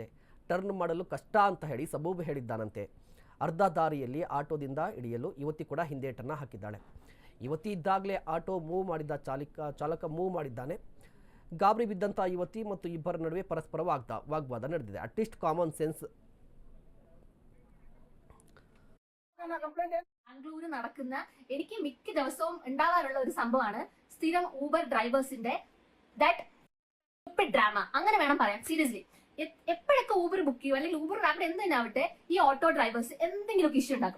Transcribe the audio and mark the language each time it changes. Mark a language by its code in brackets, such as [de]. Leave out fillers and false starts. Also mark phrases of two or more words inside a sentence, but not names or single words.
[kn] ಟರ್ನ್ ಮಾಡಲು ಕಷ್ಟ ಅಂತ ಹೇಳಿ ಸಬೂಬು ಹೇಳಿದ್ದಾನಂತೆ. ಅರ್ಧ ದಾರಿಯಲ್ಲಿ ಆಟೋದಿಂದ ಇಳಿಯಲು ಯುವತಿ ಕೂಡ ಹಿಂದೇಟನ್ನು ಹಾಕಿದ್ದಾಳೆ. ಯುವತಿ ಇದ್ದಾಗಲೇ [en] auto move [kn] ಮಾಡಿದ್ದ ಚಾಲಕ ಮೂವ್ ಮಾಡಿದ್ದಾನೆ. ಗಾಬರಿ ಬಿದ್ದಂಥ ಯುವತಿ ಮತ್ತು ಇಬ್ಬರ ನಡುವೆ ಪರಸ್ಪರ വാഗ്വാദ ನಡೆದಿದೆ. [en] at least common sense. [ml] ബാംഗ്ലൂർ നടക്കുന്ന എനിക്ക് മിക്ക ദിവസവും ഉണ്ടാവാറുള്ള ഒരു സംഭവമാണ് സ്ഥിരം ഊബർ ഡ്രൈവേഴ്സിന്റെ [en] that drama [ml] അങ്ങനെ വേണം പറയാൻ. സീരിയസ്ലി എപ്പോഴൊക്കെ ഊബർ ബുക്ക് ചെയ്യും അല്ലെങ്കിൽ ഊബർ റാപ്പിഡ് എന്ത് തന്നെ ആവട്ടെ, ഈ [en] auto drivers [ml] എന്തെങ്കിലുമൊക്കെ ഇഷ്യൂ ഉണ്ടാക്കും.